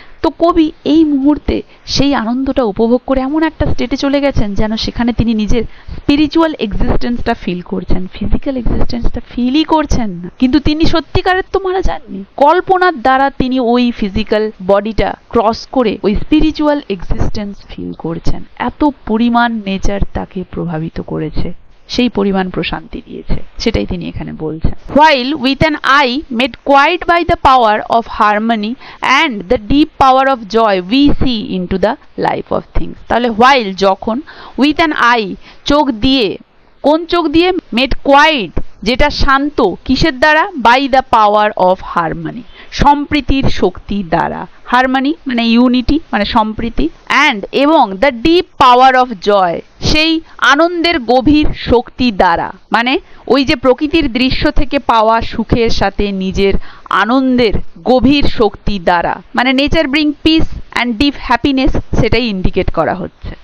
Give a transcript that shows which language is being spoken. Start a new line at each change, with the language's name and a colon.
Bangla: তো কবি এই মুহূর্তে সেই আনন্দটা উপভোগ করে এমন একটা স্টেটে চলে গেছেন যেন সেখানে তিনি নিজের স্পিরিচুয়াল এক্সিস্টেন্সটা ফিল করছেন, ফিজিক্যাল এক্সিস্টেন্সটা ফিলই করছেন না। কিন্তু তিনি সত্যিকারের তো মারা যাননি, কল্পনার দ্বারা তিনি ওই ফিজিক্যাল বডিটা ক্রস করে ওই স্পিরিচুয়াল এক্সিস্টেন্স ফিল করছেন। এত পরিমাণ নেচার তাকে প্রভাবিত করেছে, সেই পরিমাণ প্রশান্তি দিয়েছে, সেটাই তিনি এখানে বলছেন।
English: While with an eye made quiet by the power of harmony and the deep power of joy we see into the life of things।
Bangla: তাহলে
English: while
Bangla: যখন,
English: with an eye
Bangla: চোখ দিয়ে, কোন চোখ দিয়ে,
English: made quiet
Bangla: যেটা শান্ত, কিসের দ্বারা,
English: by the power of harmony
Bangla: সম্প্রীতির শক্তি দ্বারা, হারমনি মানে ইউনিটি মানে সম্প্রীতি, অ্যান্ড এবং the deep power of joy, সেই আনন্দের গভীর শক্তি দ্বারা, মানে ওই যে প্রকৃতির দৃশ্য থেকে পাওয়া সুখের সাথে নিজের আনন্দের গভীর শক্তি দ্বারা, মানে
English: nature bring peace and deep happiness,
Bangla: সেটাই ইন্ডিকেট করা হচ্ছে।